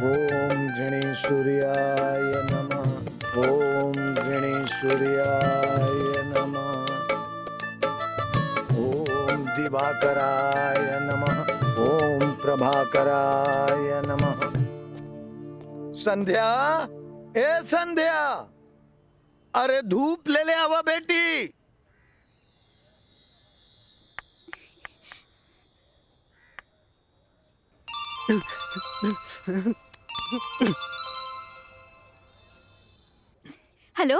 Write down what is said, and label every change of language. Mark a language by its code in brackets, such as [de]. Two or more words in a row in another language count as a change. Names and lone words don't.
[sa] ओम गणेशूर्याय नमः। ओम गणेशूर्याय नमः। ओम दिवाकराय नमः। ओम प्रभाकराय नमः। [bho] संध्या, ए संध्या, अरे धूप ले ले आवा बेटी। हेलो।